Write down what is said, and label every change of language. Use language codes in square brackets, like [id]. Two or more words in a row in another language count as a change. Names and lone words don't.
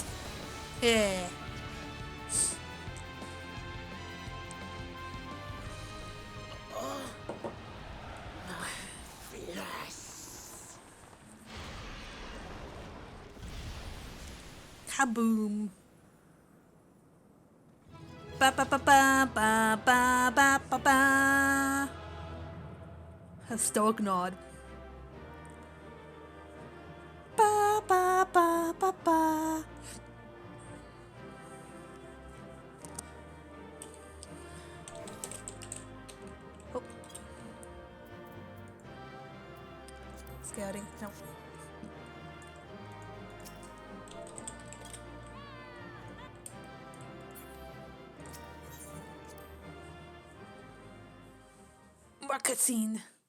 [en] Yeah. Kaboom. Ba ba ba ba ba ba ba ba ba. A stoic nod. Ba ba ba ba ba. Oh. Scouting. No. More cutscene.